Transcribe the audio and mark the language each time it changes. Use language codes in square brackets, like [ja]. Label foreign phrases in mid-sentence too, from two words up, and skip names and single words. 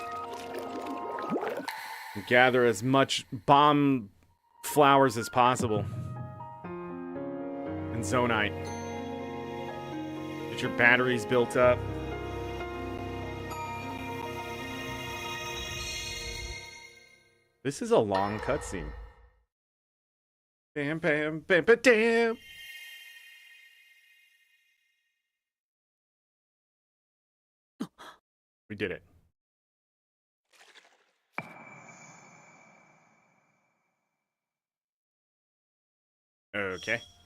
[en] And gather as much bomb flowers as possible. And Zonite. Get your batteries built up. This is a long cutscene. Bam, bam, bam, bam, damn. We did it. Okay.